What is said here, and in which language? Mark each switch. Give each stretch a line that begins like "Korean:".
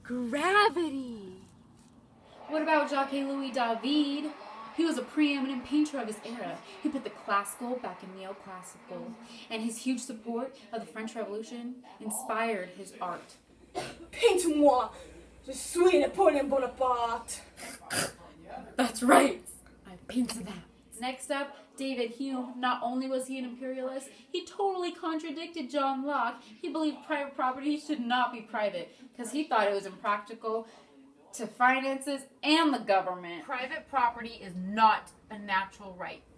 English: Gravity. What about Jacques-Louis David? He was a preeminent painter of his era. He put the classical back in neoclassical, and his huge support of the French Revolution inspired his art.
French: Peinte-moi, je suis Napoleon Bonaparte.
English: That's right. I painted that. Next up, David Hume. Not only was he an imperialist, he totally contradicted John Locke. He believed private property should not be private because he thought it was impractical to finances and the government. Private property is not a natural right.